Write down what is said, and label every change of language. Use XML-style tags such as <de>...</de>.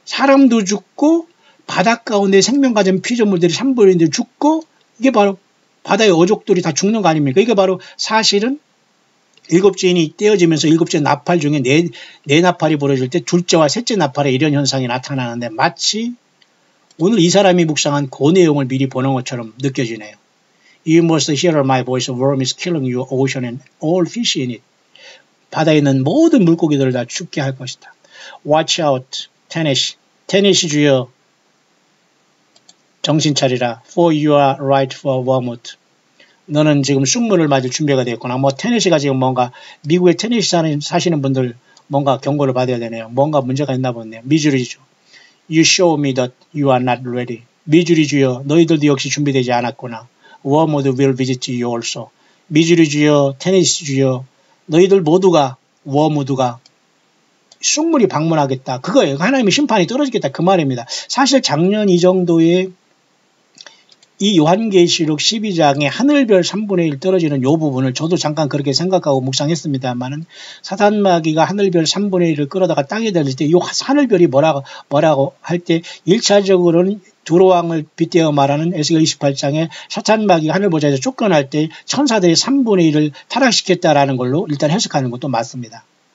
<ko>사람도 죽고 바닷 가운데 생명 가진 피조물들이 3분의 1이 죽고 이게 바로 바다의 어족들이 다 죽는 거 아닙니까? 이게 바로 사실은 일곱째인이 떼어지면서 일곱째 나팔 중에 네 나팔이 벌어질 때 둘째와 셋째 나팔에 이런 현상이 나타나는데 마치 오늘 이 사람이 묵상한 그 내용을 미리 보는 것처럼 느껴지네요.</ko> <en>You must hear my voice. Worm is killing your ocean and all fish in it.</en> <ko>바다에 있는 모든 물고기들을 다 죽게 할 것이다.</ko> <en>Watch out,</en> <ko>테네시 주여 정신 차리라.</ko> <en>For you are right for wormwood.</en> <ko>너는 지금 쑥물을 맞을 준비가 되었구나. 뭐 테네시가 지금 뭔가 미국의 테네시 사시는 분들 뭔가 경고를 받아야 되네요. 뭔가 문제가 있나 보네요. 미주리주.</ko> <en>You show me that you are not ready.</en> <ko>미주리주여 너희들도 역시 준비되지 않았구나.</ko> <en>wormwood will visit you also.</en> <ko>미주리주여 테네시주여 너희들 모두가 워무드가 쑥물이 방문하겠다. 그거예요. 하나님의 심판이 떨어지겠다. 그 말입니다. 사실 작년 이 정도의 이 요한계시록 12장에 하늘별 3분의 1 떨어지는 요 부분을 저도 잠깐 그렇게 생각하고 묵상했습니다만은 사탄 마귀가 하늘별 3분의 1을 끌어다가 땅에 던질 때 이 하늘별이 뭐라고 할 때 1차적으로는 두로왕을 빗대어 말하는 에스겔 28장에 사탄 마귀가 하늘 보좌에서 쫓겨날 때 천사들이 3분의 1을 타락시켰다라는 걸로 일단 해석하는 것도 맞습니다.</ko>